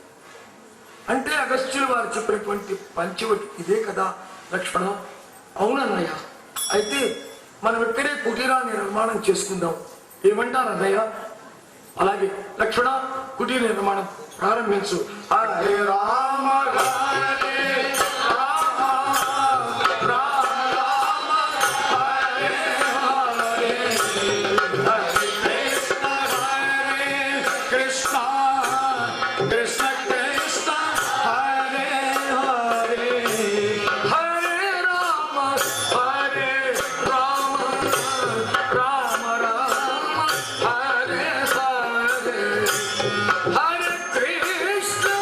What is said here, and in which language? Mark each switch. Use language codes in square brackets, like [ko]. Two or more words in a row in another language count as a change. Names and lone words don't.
[te] అంటే అగస్త్యులు వారు చెప్పినటువంటి పంచవటి ఇదే కదా లక్ష్మణ? అవునన్నయ్య. అయితే మనం ఇక్కడే కుటీరాన్ని నిర్మాణం చేసుకుందాం, ఏమంటారు అన్నయ్య? అలాగే లక్ష్మణ, కుటీర నిర్మాణం ప్రారంభించు. [sa] హరే రామ హరే రామ రామ రామ హరే హరే, హరే కృష్ణ కృష్ణ కృష్ణ హరే హరే, హరే రామ హరే రామ రామ రామ హరే హరే, హరే కృష్ణ